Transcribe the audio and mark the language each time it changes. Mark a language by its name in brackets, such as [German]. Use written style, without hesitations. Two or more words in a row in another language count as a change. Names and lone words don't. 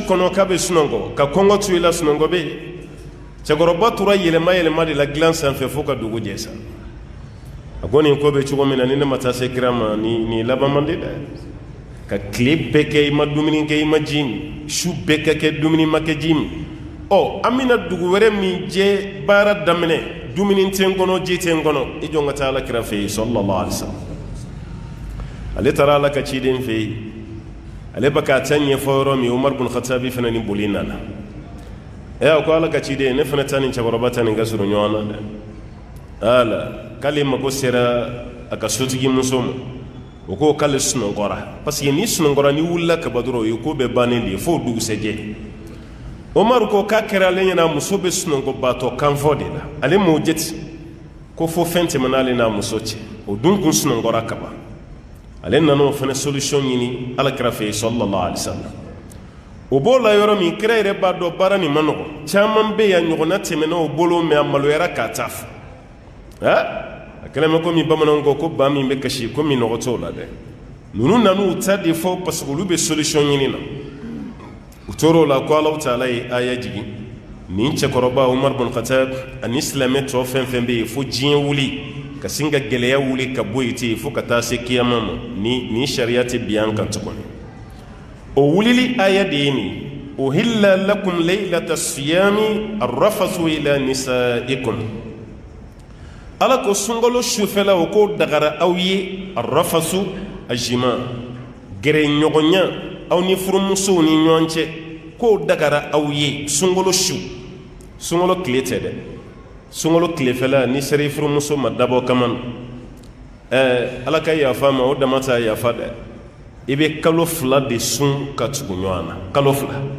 [Bambara] kɔnɔ k'a bɛ sunɔgɔ ka kɔngɔ to i la sunɔgɔ bɛ yen cɛkɔrɔba tora yɛlɛma yɛlɛma de la dilan sanfɛ fo ka dugu jɛ sa a ko nin ko bɛ cogo min na ni ne ma taa se kira ma nin laban man di dɛ ka tile bɛɛ kɛ i ma dumuni kɛ i ma ji min su bɛɛ ka kɛ dumuni ma kɛ ji min an bɛna dugu wɛrɛ min jɛ baara daminɛ dumuni tɛ n kɔnɔ ji tɛ n kɔnɔ i jɔn ka taa ala kira fɛ yen [Arabic] صلى الله عليه وسلم [Bambara] ale taara ala ka ciden fɛ yen ale bɛ k'a ta ɲɛfɔ yɔrɔ min Umar bin Khattabi fana ni boli nana a ko ala ka ciden ne fana taa nin cɛkɔrɔba ta nin ka surun ɲɔgɔn na dɛ ala k'ale mago sera a ka sotigi muso ma o ko k'ale sunɔgɔra [French] parce que [Bambara] ni sunɔgɔra ni wulila kaba dɔrɔn o ye ko bɛɛ bannen de ye fo dugusɛjɛ Omar ko k'a kɛra ale ɲɛna muso bɛ sunɔgɔbatɔ kanfɔ de la ale m'o jate ko fo fɛn tɛmɛna ale n'a muso cɛ o dun kun sunɔgɔra kaban ale nana o fana solution ɲini alakira fɛ yen [Arabic] صلى الله عليه وسلم [Bambara] o b'o la yɔrɔ min kira yɛrɛ b'a dɔn baara nin ma nɔgɔn caman bɛ yan ɲɔgɔnna tɛmɛna o bolo mɛ a maloyara k'a ta fɔ a kɛlen bɛ komi bamananw ko ba min bɛ kasi komi nɔgɔ t'o la dɛ ninnu nan'u ta de fɔ [French] parce que [Bambara] olu bɛ solution ɲini na u tora o la ko Alahu Taala ye aya jigin nin cɛkɔrɔba Umar bin Khattab ani silamɛ tɔ fɛn fɛn bɛ yen fo diɲɛ wuli ka sin ka gɛlɛya wuli ka bɔ yen ten fo ka taa se kiyama ma ni sariya tɛ bi an kan tuguni o wulili aya de ye nin [Arabic] أحل لكم ليلة الصيام الرفث إلى نسائكم [Bambara] ala ko sunkalo sufɛla o ko dagara aw ye arrafasu a jima gɛrɛɲɔgɔnya aw ni furumusow ni ɲɔgɔn cɛ k'o dagara aw ye sunkalo su sunkalo tile tɛ dɛ sunkalo tilefɛla ni sera i furumuso ma dabɔ kama ala ka yafa ma o dama t'a yafa dɛ i bɛ kalo 2 de sun ka tugu ɲɔgɔn na kalo 2